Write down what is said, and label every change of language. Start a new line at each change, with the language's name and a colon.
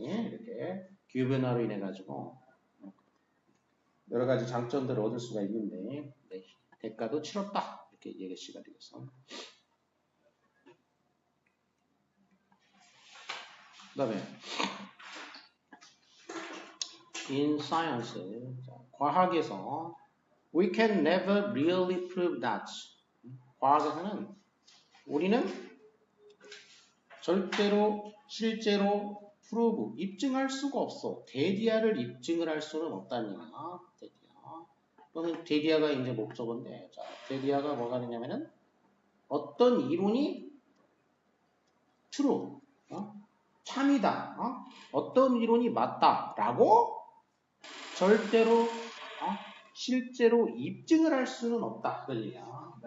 Korean: 이렇게 기후변화로 인해 가지고 여러 가지 장점들을 얻을 수가 있는데, 네, 대가도 치렀다. 이렇게 얘기할 수가 되겠어. 그 다음에
English: in science,
Korean: 과학에서
English: we can never really prove that.
Korean: 과학에서는 우리는 절대로 실제로 prove, 입증할 수가 없어. 데디아를 입증을 할 수는 없다는 얘기야. 데디아. 그러면 데디아가 이제 목적인데, 자, 데디아가 뭐가 되냐면은 어떤 이론이 true, 참이다, 어떤 이론이 맞다라고 절대로 실제로 입증을 할 수는 없다. 그런 얘기야.